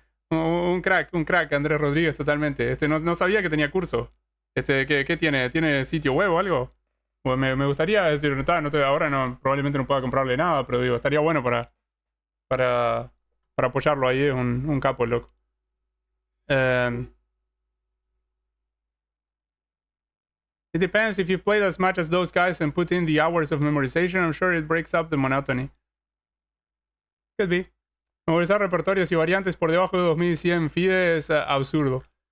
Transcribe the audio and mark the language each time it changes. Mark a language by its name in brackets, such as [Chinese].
[Spanish] un crack, Andrés Rodríguez, totalmente. No sabía que tenía curso. ¿Qué tiene? ¿Tiene sitio web o algo? Pues me gustaría decir, ahora probablemente no pueda comprarle nada, pero digo, estaría bueno para apoyarlo ahí, es un capo, loco. [English] It depends if you played as much as those guys and put in the hours of memorization. I'm sure it breaks up the monotony. Could be. [Spanish] Memorizar repertorios y variantes por debajo de 2100 FIDE es absurdo.